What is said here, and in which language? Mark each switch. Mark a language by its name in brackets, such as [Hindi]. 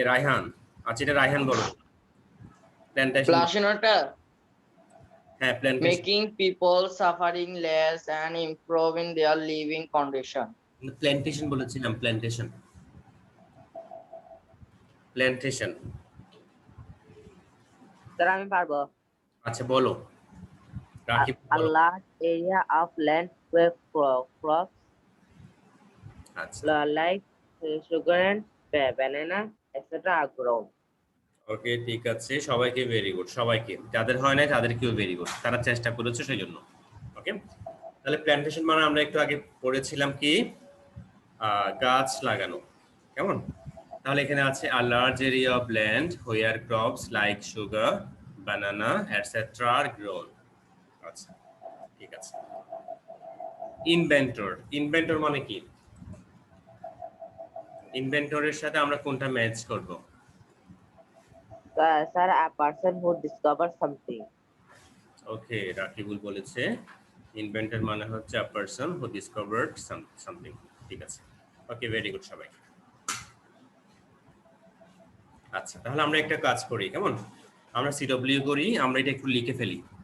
[Bangla] রায়হান। আচ্ছা, এটা রায়হান বলো। প্ল্যান্টেশন প্লাশনটা হ্যাঁ, plantation. [English] making people suffering less and improving their living condition. [Bangla] Plantation বলেছিলাম, প্ল্যান্টেশন। প্ল্যান্টেশন। স্যার আমি পারবো। আচ্ছা বলো, রাকিব [English] A [Bangla] বলো। [English] large area of land where crops [Bangla] আচ্ছা, [English] like sugar and banana etc. are grown. [Bangla] ওকে, ঠিক আছে, সবাইকে ভেরি গুড, সবাইকে, যাদের হয় নাই তাদেরকেও ভেরি গুড, তারা চেষ্টা করেছে সেই জন্য। ওকে, তাহলে প্ল্যান্টেশন মানে আমরা একটু আগে পড়েছিলাম কি, গাছ লাগানো, কেমন? তাহলে এখানে আছে [English] A large area of land where crops like sugar, banana etcetera আর grown. [Bangla] আচ্ছা, ঠিক আছে। ইনভেন্টর, ইনভেন্টর মানে কি? ইনভেন্টরের সাথে আমরা কোনটা ম্যাচ করব? [English] Sir, a person who discovers something. [Bangla] ওকে, রাকিবুল বলেছে ইনভেন্টর মানে হচ্ছে [English] A person who discovered something. [Bangla] ঠিক আছে, ওকে, ভেরি গুড সবাই। আচ্ছা, তাহলে আমরা একটা কাজ করি, কেমন? আমরা সিডব্লিউ করি, আমরা এটা একটু লিখে ফেলি।